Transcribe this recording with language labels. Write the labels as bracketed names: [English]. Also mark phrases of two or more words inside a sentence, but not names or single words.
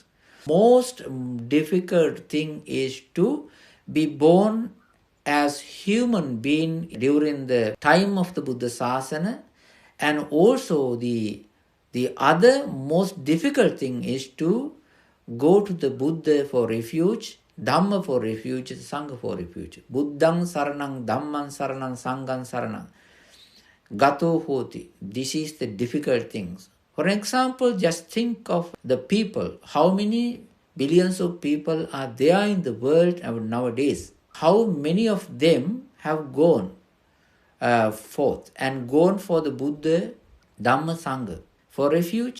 [English] Most difficult thing is to be born as human being during the time of the [Pali] Buddha Sasana, [English] and also the other most difficult thing is to go to the Buddha for refuge, Dhamma for refuge, Sangha for refuge. [Pali] Buddhang saranang, Dhammang saranang, Sanghang saranang. Gato hoti. [English] This is the difficult things. For example, just think of the people. How many billions of people are there in the world nowadays? How many of them have gone forth and gone for the Buddha, Dhamma, Sangha for refuge?